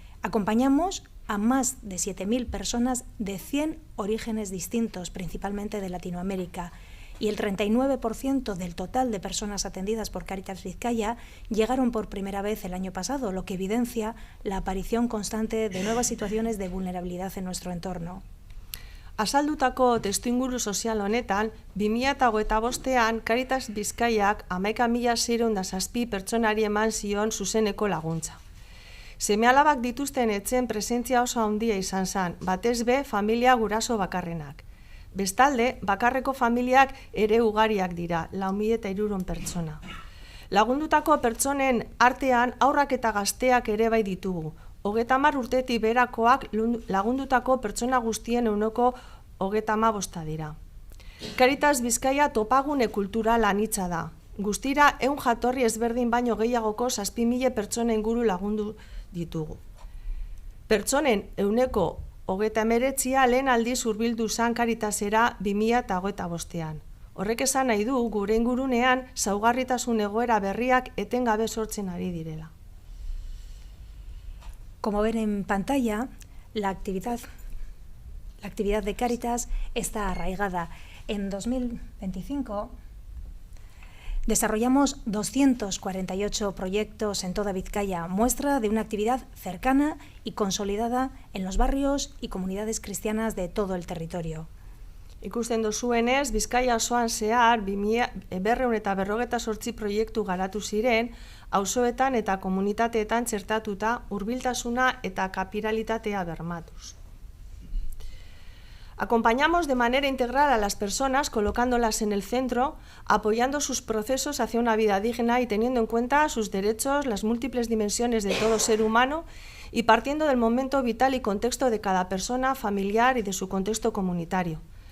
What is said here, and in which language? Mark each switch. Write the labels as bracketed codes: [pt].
[es] Acompañamos a más de 7.000 personas de 100 orígenes distintos, principalmente de Latinoamérica, y el 39% del total de personas atendidas por Cáritas Vizcaya llegaron por primera vez el año pasado, lo que evidencia la aparición constante de nuevas situaciones de vulnerabilidad en nuestro entorno. [eu] Azaldutako testuinguru sozial honetan, 2025an Cáritas Bizkaiak 11.607 pertsonari eman zion zuzeneko laguntza. Seme-alabak dituzten etxen presentzia oso handia izan zen, batez be familia guraso bakarrenak. Bestalde, bakarreko familiak ere ugariak dira, 4.300 pertsona. Lagundutako pertsonen artean haurrak eta gazteak ere bai ditugu. 30 urtetik berakoak lagundutako pertsona guztien ehuneko 35 dira. Cáritas Bizkaia topagune kultural anitza da. Guztira 100 jatorri ezberdin baino gehiagoko 7.000 pertsona inguru lagundu ditugu. Pertsonen ehuneko 39 lehen aldiz hurbildu zan Cáritasera 2025an. Horrek esan nahi du gure ingurunean zaurgarritasun egoera berriak etengabe sortzen ari direla. [es] Como ven en pantalla, la actividad de Cáritas está arraigada. En 2025 desarrollamos 248 proyectos en toda Vizcaya, muestra de una actividad cercana y consolidada en los barrios y comunidades cristianas de todo el territorio. [eu] Ikusten dozuenez, Bizkaia osoan zehar 258 proiektu garatu ziren, auzoetan eta komunitateetan txertatuta hurbiltasuna eta kapiralitatea bermatuz. [es] Acompañamos de manera integral a las personas colocándolas en el centro, apoyando sus procesos hacia una vida digna y teniendo en cuenta sus derechos, las múltiples dimensiones de todo ser humano y partiendo del momento vital y contexto de cada persona, familiar y de su contexto comunitario.